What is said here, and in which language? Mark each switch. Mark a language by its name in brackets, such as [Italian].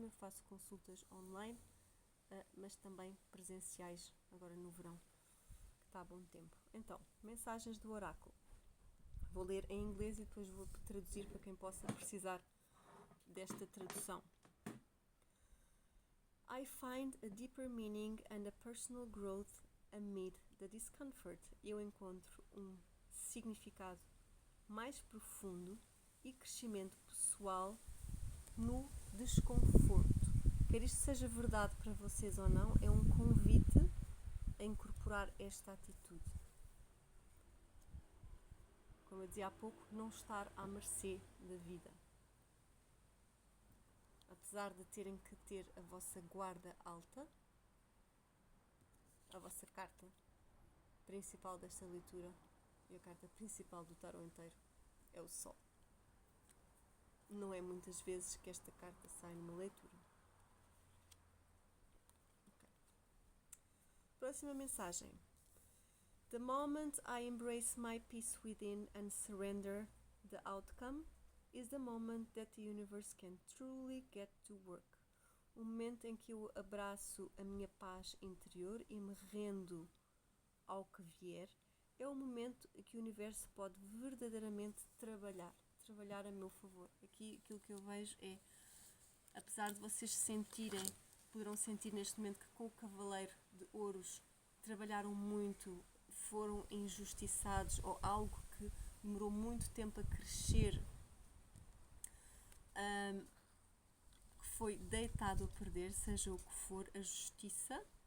[Portuguese] Eu faço consultas online, mas também presenciais agora no verão, que está a bom tempo. Então, mensagens do oráculo. Vou ler em inglês e depois vou traduzir para quem possa precisar desta tradução. [English] I find a deeper meaning and a personal growth amid the discomfort. [Portuguese] Eu encontro um significado mais profundo e crescimento pessoal no desconforto. Quer isto seja verdade para vocês ou não, é um convite a incorporar esta atitude. Como eu dizia há pouco, não estar à mercê da vida. Apesar de terem que ter a vossa guarda alta, a vossa carta principal desta leitura e a carta principal do tarot inteiro é o Sol. Não é muitas vezes que esta carta sai numa leitura. Okay. Próxima mensagem. [English] The moment I embrace my peace within and surrender the outcome is the moment that the universe can truly get to work. [Portuguese] O momento em que eu abraço a minha paz interior e me rendo ao que vier é o momento em que o universo pode verdadeiramente trabalhar a meu favor. Aqui aquilo que eu vejo é, apesar de vocês sentirem, poderão sentir neste momento que com o Cavaleiro de Ouros trabalharam muito, foram injustiçados ou algo que demorou muito tempo a crescer, que foi deitado a perder, seja o que for, a justiça,